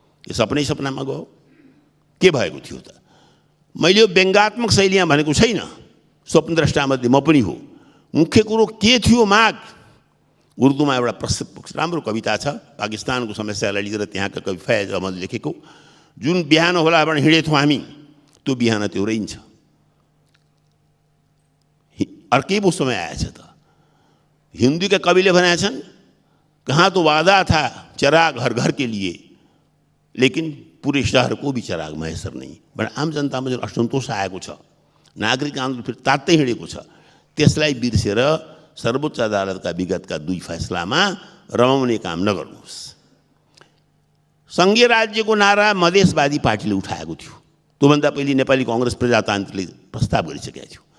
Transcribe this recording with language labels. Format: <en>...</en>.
<ne>यो सपनामा गयो के भएको थियो त? मैले यो व्यङ्गात्मक शैलीमा भनेको छैन, स्वप्नद्रष्टामध्ये म पनि हो। मुख्य कुरो के थियो माग? उर्दूमा एउटा प्रसिद्ध राम्रो कविता छ, पाकिस्तानको समस्यालाई लिएर त्यहाँका कवि फैज अहमद लेखेको, जुन बिहान होला भने हिँडेथ्यौँ हामी त्यो बिहान त्यो रहन्छ। अर्कै वो समय आएछ त। हिंदी के कविले बनाए छन्,</ne> <hi>कहाँ तो वादा था चिराग हर घर के लिए लेकिन पूरे शहर को भी चिराग मैसर नहीं।</hi> <ne>बड़ा आम जनतामा जुन असन्तोष आएको छ, नागरिक आन्दोलन फेरि तात्तै हिँडेको छ, त्यसलाई बिर्सेर सर्वोच्च अदालतका विगतका 2 फैसलामा रमाउने काम नगर्नुहोस्। सङ्घीय राज्यको नारा मधेसवादी पार्टीले उठाएको थियो। त्योभन्दा पहिले नेपाली काङ्ग्रेस प्रजातान्त्रिकले प्रस्ताव गरिसकेको थियो।</ne>